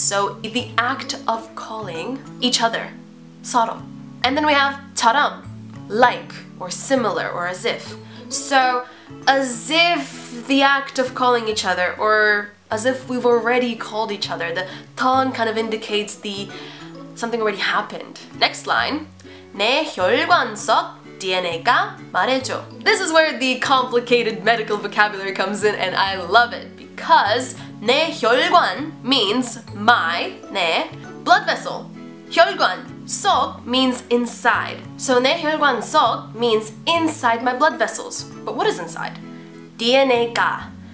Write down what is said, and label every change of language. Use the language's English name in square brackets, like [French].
[English] So the act of calling each other, 서로. And then we have 처럼, like or similar or as if. So as if the act of calling each other, or as if we've already called each other. The 던 kind of indicates the something already happened. Next line. [Korean] 내 혈관 속 DNA가 말해줘. [English] This is where the complicated medical vocabulary comes in, and I love it because 내 혈관 means my, 내, blood vessel. 혈관, 속 means inside. So 내 혈관 속 means inside my blood vessels. But what is inside? DNA가.